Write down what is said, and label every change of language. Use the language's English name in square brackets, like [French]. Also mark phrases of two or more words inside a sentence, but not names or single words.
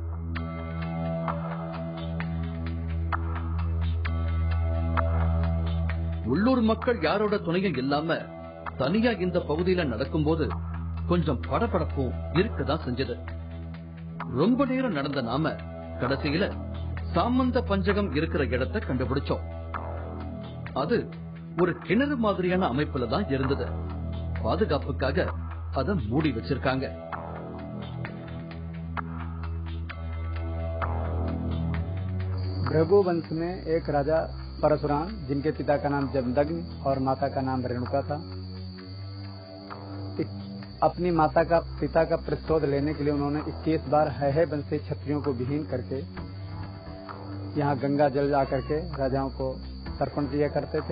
[Tamil] உள்ளூர் மக்கள் யாரோட துணையும் இல்லாம தனியா இந்த பகுதியில நடக்கும்போது கொஞ்சம் படபடப்பும் இருக்கதான் செஞ்சது. ரொம்ப நேரம் நடந்த நாம கடைசியில சாமந்த பஞ்சகம் இருக்கிற இடத்தை கண்டுபிடிச்சோம். அது ஒரு கிணறு மாதிரியான அமைப்புல தான் இருந்தது. பாதுகாப்புக்காக அதை மூடி வச்சிருக்காங்க. [Hindi] भृगुवंश में एक राजा परशुराम, जिनके पिता का नाम जमदग्नि और माता का नाम रेणुका था, अपनी माता का पिता का प्रतिशोध लेने के लिए उन्होंने 21 बार है वंशी क्षत्रियों को विहीन करके यहाँ गंगा जल जा करके राजाओं को तर्पण किया करते थे।